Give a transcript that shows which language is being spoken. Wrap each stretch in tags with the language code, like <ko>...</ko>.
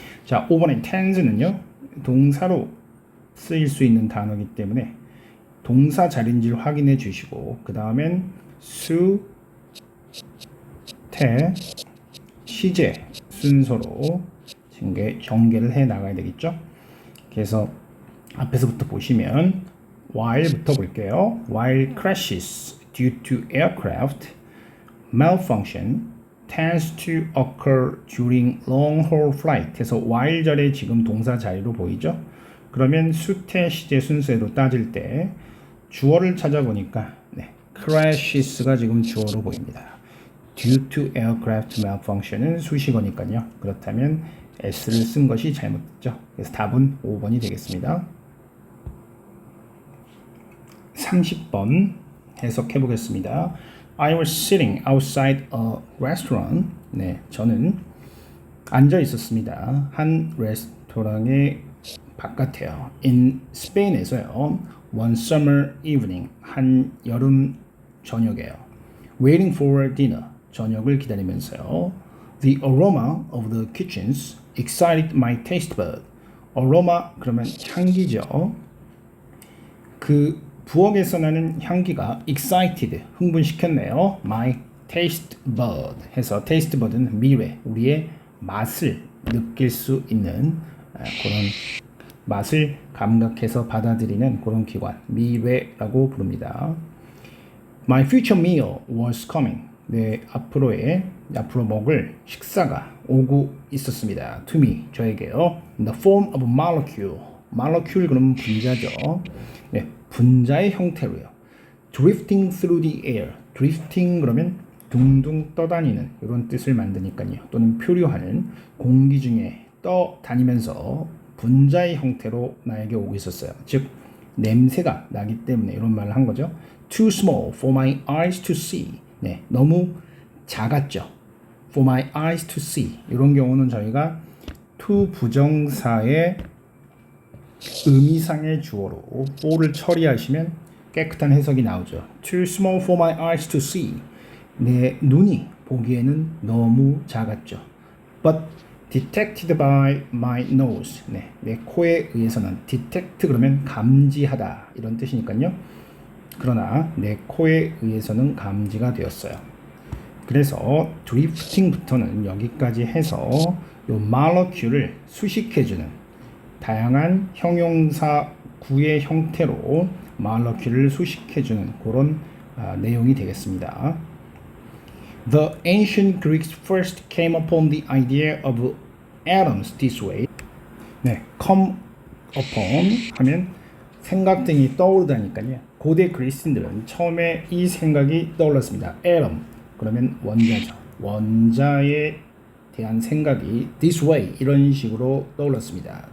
<ko>자, 5번의 tense는요, 동사로 쓰일 수 있는 단어이기 때문에 동사 자리인지를 확인해 주시고, 그 다음엔 수, 태, 시제 순서로 전개를 해 나가야 되겠죠. 그래서 앞에서부터 보시면 while부터 볼게요.</ko> <en>While crashes due to aircraft malfunction tends to occur during long-haul flight.</en> <ko>해서 while 절에 지금 동사 자리로 보이죠? 그러면 수태 시제 순서로 따질 때 주어를 찾아보니까 crashes가 지금 주어로 보입니다. due to aircraft malfunction은 수식어니까요. 그렇다면 s를 쓴 것이 잘못됐죠. 그래서 답은 5번이 되겠습니다. 30번 해석해 보겠습니다.</ko> <en>I was sitting outside a restaurant.</en> <ko>네, 저는 앉아 있었습니다. 한 레스토랑의 바깥에요. In Spain에서요.</ko> <en>One summer evening.</en> <ko>한 여름 저녁에요.</ko> <en>Waiting for dinner.</en> <ko>저녁을 기다리면서요.</ko> <en>The aroma of the kitchens excited my taste bud.</en> <ko>aroma 그러면 향기죠. 그 부엌에서 나는 향기가 excited, 흥분시켰네요.</ko> <en>My taste bud</en> <ko>해서 taste bud는 미뢰, 우리의 맛을 느낄 수 있는 그런 맛을 감각해서 받아들이는 그런 기관, 미뢰라고 부릅니다.</ko> <en>My future meal was coming.</en> <ko>네, 앞으로 먹을 식사가 오고 있었습니다.</ko> <en>To me,</en> <ko>저에게요.</ko> <en>In the form of a molecule. molecule</en> <ko>그러면 분자죠. 네, 분자의 형태로요.</ko> <en>drifting through the air.</en> <ko>drifting 그러면 둥둥 떠다니는 이런 뜻을 만드니까요. 또는 표류하는 공기 중에 떠다니면서 분자의 형태로 나에게 오고 있었어요. 즉 냄새가 나기 때문에 이런 말을 한 거죠.</ko> <en>Too small for my eyes to see.</en> <ko>네, 너무 작았죠.</ko> <en>For my eyes to see.</en> <ko>이런 경우는 저희가 to 부정사의 의미상의 주어로 for를 처리하시면 깨끗한 해석이 나오죠.</ko> <en>Too small for my eyes to see.</en> <ko>내 눈이 보기에는 너무 작았죠.</ko> <en>But detected by my nose.</en> <ko>네, 내 코에 의해서는 detect 그러면 감지하다 이런 뜻이니까요. 그러나 내 코에 의해서는 감지가 되었어요. 그래서 drifting부터는 여기까지 해서 요 molecule을 수식해주는 다양한 형용사 구의 형태로 molecule을 수식해주는 그런 내용이 되겠습니다.</ko> <en>The ancient Greeks first came upon the idea of atoms this way.</en> <ko>네, come upon 하면 생각 등이 떠오르다니까요. 고대 그리스인들은 처음에 이 생각이 떠올랐습니다. atom 그러면 원자죠. 원자에 대한 생각이 this way 이런 식으로 떠올랐습니다.</ko>